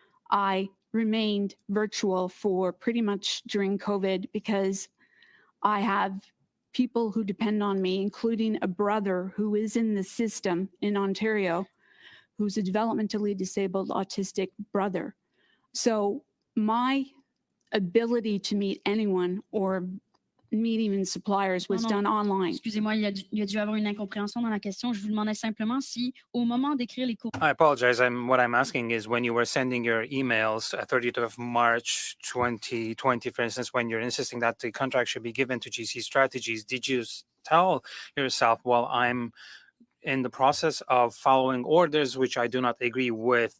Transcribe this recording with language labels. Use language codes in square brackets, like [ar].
[en] I remained virtual for pretty much during COVID because I have people who depend on me, including a brother who is in the system in Ontario, who's a developmentally disabled autistic brother. So my ability to meet anyone or meet even suppliers was done online. [fr] Excusez-moi, il y a dû avoir une incompréhension dans la question. Je vous demandais simplement si, au moment d'écrire les courriels, [en] I apologize. What I'm asking is when you were sending your emails 30th of March 2020, for instance, when you're insisting that the contract should be given to GC Strategies, did you tell yourself, well, I'm in the process of following orders which I do not agree with?